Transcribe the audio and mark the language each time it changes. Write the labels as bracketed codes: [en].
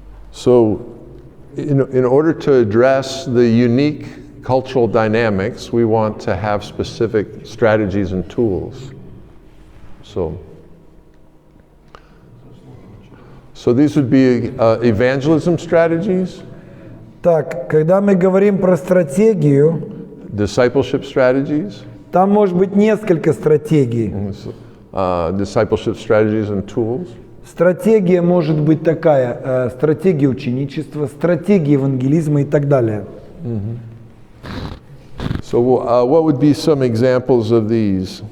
[en] So, in order to address the unique cultural dynamics, we want to have specific strategies and tools. So these would be evangelism strategies, [ru] Так, когда мы говорим про стратегию, [en] discipleship strategies, [ru] там может быть несколько стратегий. [en] discipleship strategies and tools. [ru] Стратегия может быть такая, стратегия ученичества, стратегия евангелизма и так далее. [en] So what would be some examples of these?